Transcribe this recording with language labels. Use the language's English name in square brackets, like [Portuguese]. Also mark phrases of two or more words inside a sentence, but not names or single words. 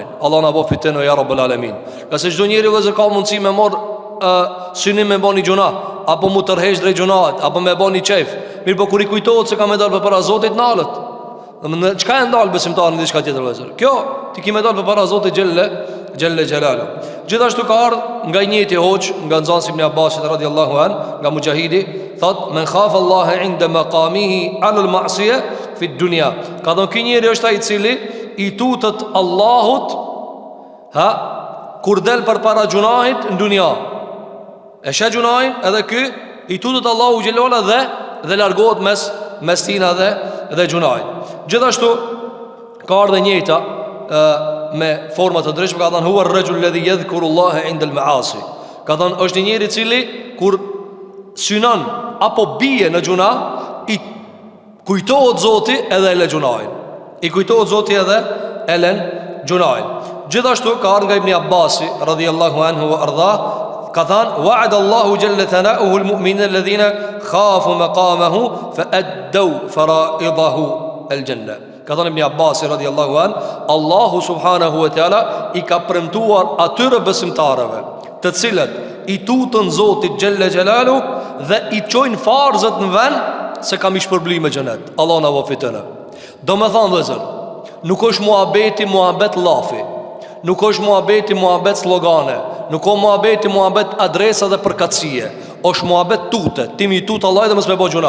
[Albanian] Allah na bo fitnë ja [Arabic] رب العالمين. [Albanian] Qase çdo njeri vëzë ka mundësi me marr synim me bani gjuna, apo mu tërheq drejt gjunat, apo me bani qef. Mirë po kur i kujtohet se ka me dalë përpara Zotit nalët. Domethënë çka e ndal besimtarin në diçka tjetër vëzë? Kjo ti ki me dalë përpara Zotit [Arabic] جل جلاله. [Albanian] Gjithashtu ka ardhur nga njëti hoç, nga nxënësi ibn Abbasit [Arabic] رضي الله عن, [Albanian] nga Mujahidi, thot [Arabic] من خاف الله عند مقامه على المعصية في الدنيا. [Albanian] Ka thënë ky njeri është ai i cili i tutet Allahut kur del përpara gjunahit në dunja. E sheh gjunahin edhe ky i tutet Allahu xhelala dhe largohet mes tina dhe gjunahit. Gjithashtu ka ardhur njëta me forma të ndryshme, ka thënë [Arabic] هو الرجل الذي يذكر الله عند المعاصي. [Albanian] Ka thënë është një njeri i cili kur synon apo bie në gjuna, i kujtohet Zoti edhe e lë gjunahin. I kujtohet Zoti edhe e lën gjunahin. Gjithashtu ka ardhur nga Ibn Abbasi [Arabic] رضي الله عنه وأرضاه, [Albanian] ka thënë [Arabic] وعد الله جل ثناؤه المؤمنين الذين خافوا مقامه فأدوا فرائضه الجنة. [Albanian] Ka thënë Ibn Abbasi [Arabic] رضي الله عن, [Albanian] Allahu [Arabic] سبحانه وتعالى [Albanian] i ka premtuar atyre besimtarëve, të cilët i tutën Zotit [Arabic] جل جلاله [Albanian] dhe i çojnë farzët në vend, se kam i shpërblim me xhenet. Allah na vofitën. Domethënë vëllezër, nuk është muhabet llafi, nuk është muhabet slogane, nuk është muhabet adresa dhe përkatësie, është muhabet tute, ti mi tut Allah dhe mos më bëj gjuna.